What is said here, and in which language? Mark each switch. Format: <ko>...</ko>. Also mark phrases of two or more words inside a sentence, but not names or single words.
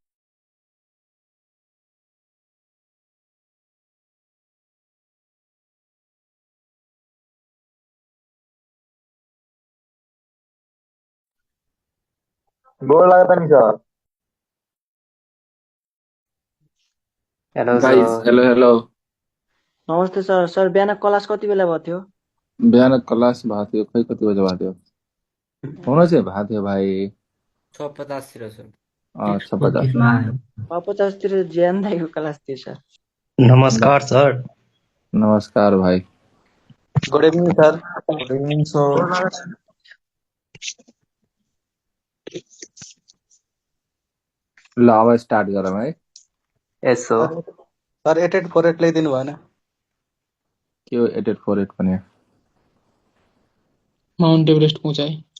<bho>गोड़ लागता नहीं सर।</bho> <en>हेलो गाइस सर। हेलो हेलो।</en> <ne>नमस्ते सर। सर बिहान क्लास कति बेला भएको थियो? बिहान क्लास भएको थियो, खै कति बजे भएको थियो? हुन चाहिँ भएको थियो भाइ 6:50 सर। 6:50। 50 तिर ज्यान दाइको क्लास थियो सर। नमस्कार सर। नमस्कार भाइ।</ne> <en>Good evening sir. Good evening sir.</en> <ne>ल अब स्टार्ट गरौँ है।</ne> <en>Yes sir.</en> <ne>सर 8848 ल्याइदिनु भएन? के हो 8848 भने? माउन्ट एभरेस्टको उचाइ।</ne>